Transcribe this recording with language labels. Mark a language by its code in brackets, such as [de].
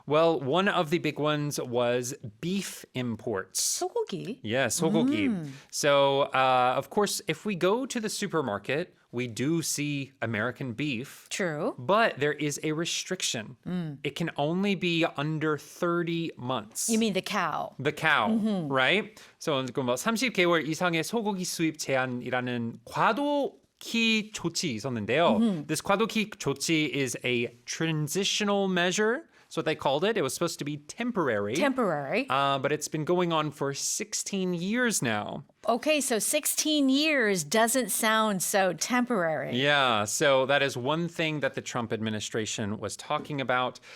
[en] Well, one of the big ones was beef imports. [ko] 소고기? [en] Yes, sogogi. So, of course, if we go to the supermarket, we do see American beef. True. But there is a restriction. It can only be under 30 months. You mean the cow? The cow, right? [ko] So, 30개월 이상의 소고기 수입 제한이라는 과도기 조치 있었는데요. [en] This [ko] 과도기 조치 [en] is a transitional measure. That's what they called it. It was supposed to be temporary. Temporary. But it's been going on for 16 years now. Okay, so 16 years doesn't sound so temporary. Yeah, so that is one thing that the Trump administration was talking about.